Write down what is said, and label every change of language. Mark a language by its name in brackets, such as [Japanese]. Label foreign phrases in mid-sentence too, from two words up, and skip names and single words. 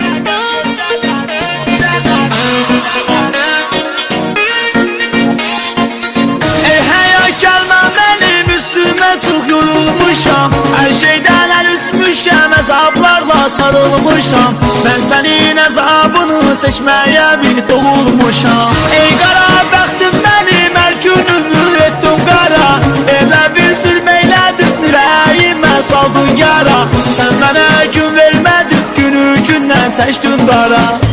[Azerbaijani] Her şeyden el üzmüşəm, əzablarla sarılmışam. [Turkish] Ben senin [Azerbaijani] əzabını çəkməyə bir doğulmuşam. Ey qara bəxtim mənim, hər günümü etdim qara. Elə bir zülm eylədin, ürəyimə saldın yara. Sən mənə gün vermədin, günü gündən çəkdin dara.